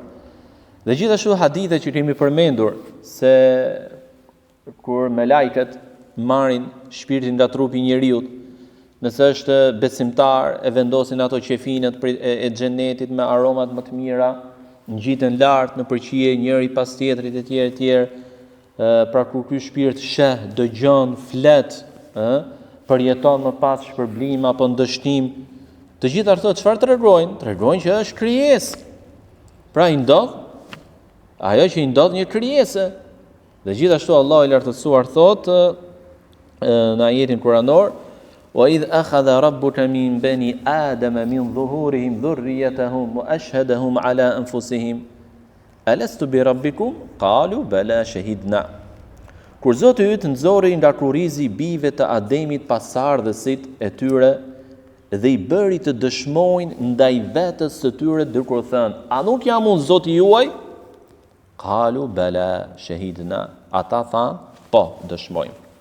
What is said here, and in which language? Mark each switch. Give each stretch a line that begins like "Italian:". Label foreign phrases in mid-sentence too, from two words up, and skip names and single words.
Albanian: Dhe gjithashtu hadithe që kemi përmendur se kur me lajket marrin shpirtin nga trupi njeriut, nëse është besimtar, e vendosin ato qefinet e xhenetit me aromat më të mira, ngjiten lart në përqije njëri pas tjetrit e tjerë, pra kur ky shpirt sheh, dëgjon, flet, përjeton më pas shpërblim apo ndështim, të gjitha ato çfarë tregojnë? Tregojnë që është krijesë. Pra i ndodh ajo që i ndodh një krijesë. Dhe gjithashtu Allahu i lartësuar thotë në ajetin kuranor,
Arabic: وإذ أخذ ربك من بني آدم من ظهورهم ذريتهم وأشهدهم على أنفسهم ألست بربكم قالوا بلى شهدنا.
Albanian: Kur Zoti yt nxorri nga kurrizi bijve të Ademit pasardhësit e tyre dhe i bëri të dëshmojnë ndaj vetës së tyre duke thënë, a nuk jam unë Zoti juaj?
Arabic: قالوا بلى شهدنا.
Albanian: Ata thanë, po, dëshmojmë.